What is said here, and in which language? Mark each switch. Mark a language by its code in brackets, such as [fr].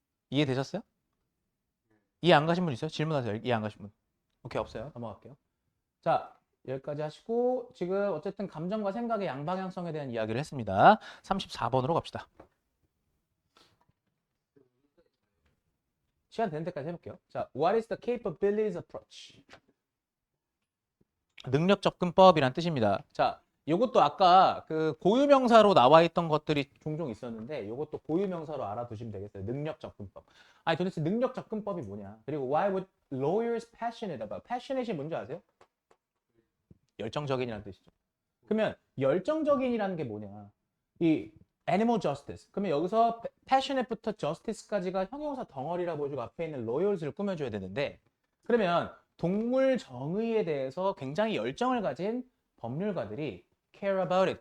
[ko] 이해되셨어요? 이해 안 가신 분 있어요? 질문하세요. 이해 안 가신 분. 오케이, 없어요. 넘어갈게요. 자, 여기까지 하시고 지금 어쨌든 감정과 생각의 양방향성에 대한 이야기를 했습니다. 34번으로 갑시다. 시간 되는 데까지 해볼게요. [en] 자, what is the capabilities approach? [ko] 능력 접근법이란 뜻입니다. 자, 이것도 아까 그 고유명사로 나와 있던 것들이 종종 있었는데 이것도 고유명사로 알아두시면 되겠어요. 능력 접근법. 아니 도대체 능력 접근법이 뭐냐? [en] 그리고 why would lawyers passionate about? [ko] passionate이 뭔지 아세요? 열정적인이라는 뜻이죠. 그러면 열정적인이라는 게 뭐냐? 이 animal justice. 그러면 여기서 passionate부터 justice까지가 형용사 덩어리라고 해주고 앞에 있는 loyals를 꾸며줘야 되는데 그러면 동물 정의에 대해서 굉장히 열정을 가진 법률가들이 care about it.